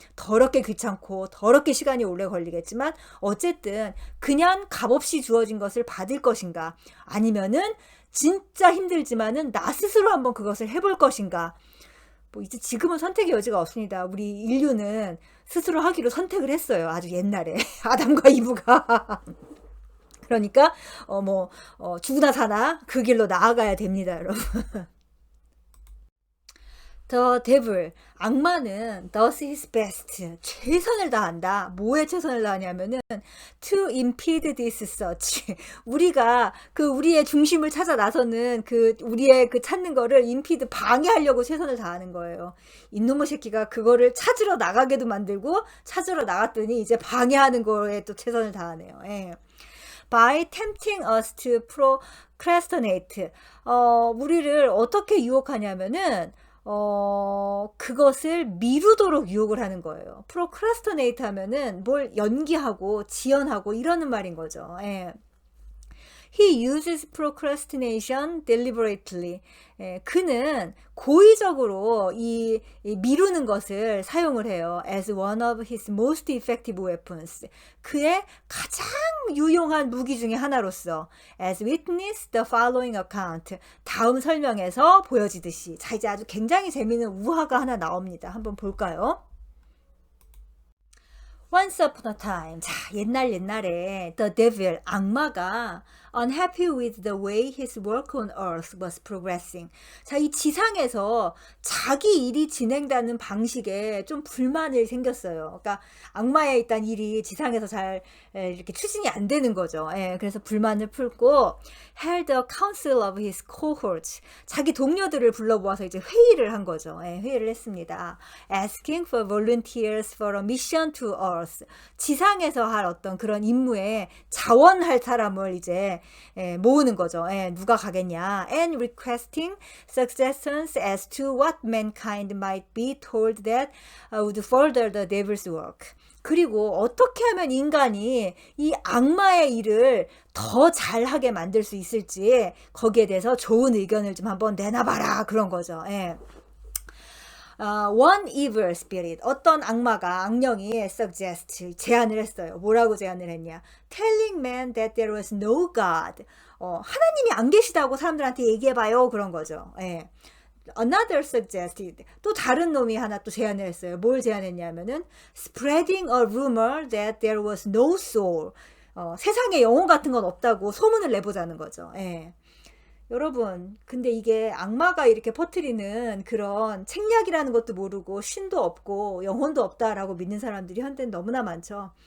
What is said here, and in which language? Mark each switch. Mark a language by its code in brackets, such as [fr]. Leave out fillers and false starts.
[ko] 더럽게 귀찮고 더럽게 시간이 오래 걸리겠지만 어쨌든 그냥 값없이 주어진 것을 받을 것인가, 아니면은 진짜 힘들지만은 나 스스로 한번 그것을 해볼 것인가. 뭐 이제 지금은 선택의 여지가 없습니다. 우리 인류는 스스로 하기로 선택을 했어요. 아주 옛날에 아담과 이브가. 그러니까 죽으나 사나 그 길로 나아가야 됩니다, 여러분. [en] The devil, [ko] 악마는 [en] does his best, [ko] 최선을 다한다. 뭐에 최선을 다하냐면은 [en] to impede this search, [ko] 우리가 우리의 중심을 찾아 나서는 우리의 찾는 거를 impede, 방해하려고 최선을 다하는 거예요. 이놈의 새끼가 그거를 찾으러 나가게도 만들고, 찾으러 나갔더니 이제 방해하는 거에 또 최선을 다하네요. 예. [en] by tempting us to procrastinate, [ko] 우리를 어떻게 유혹하냐면은 그것을 미루도록 유혹을 하는 거예요. procrastinate 하면은 뭘 연기하고 지연하고 이러는 말인 거죠. 예. [en] He uses procrastination deliberately. [ko] 예, 그는 고의적으로 이 미루는 것을 사용을 해요. [en] as one of his most effective weapons. [ko] 그의 가장 유용한 무기 중에 하나로서. [en] as witness the following account. [ko] 다음 설명에서 보여지듯이. 자, 이제 아주 굉장히 재미있는 우화가 하나 나옵니다. 한번 볼까요? [en] Once upon a time, [ko] 자, 옛날에 [en] the devil, [ko] 악마가 [en] unhappy with the way his work on earth was progressing. [ko] 자, 이 지상에서 자기 일이 진행되는 방식에 좀 불만을 생겼어요. 그러니까 악마의 일단 일이 지상에서 잘 이렇게 추진이 안 되는 거죠. 예, 그래서 불만을 풀고 [en] held a council of his cohorts. [ko] 자기 동료들을 불러 모아서 이제 회의를 한 거죠. 예, 회의를 했습니다. [en] asking for volunteers for a mission to earth. [ko] 지상에서 할 어떤 그런 임무에 자원할 사람을 이제 모으는 거죠. 누가 가겠냐. [en] and requesting suggestions as to what mankind might be told that would further the devil's work. [ko] 그리고 어떻게 하면 인간이 이 악마의 일을 더 잘하게 만들 수 있을지 거기에 대해서 좋은 의견을 좀 한번 내놔봐라, 그런 거죠. 예. [en] One evil spirit, [ko] 어떤 악령이 [en] suggest, [ko] 제안을 했어요. 뭐라고 제안을 했냐? [en] Telling man that there was no God. [ko] 하나님이 안 계시다고 사람들한테 얘기해봐요, 그런 거죠. 예. [en] Another suggested, [ko] 또 다른 놈이 하나 또 제안을 했어요. 뭘 제안했냐면은 [en] spreading a rumor that there was no soul. [ko] 세상에 영혼 같은 건 없다고 소문을 내보자는 거죠. 예. 여러분, 근데 이게 악마가 이렇게 퍼뜨리는 그런 책략이라는 것도 모르고 신도 없고 영혼도 없다라고 믿는 사람들이 현대는 너무나 많죠.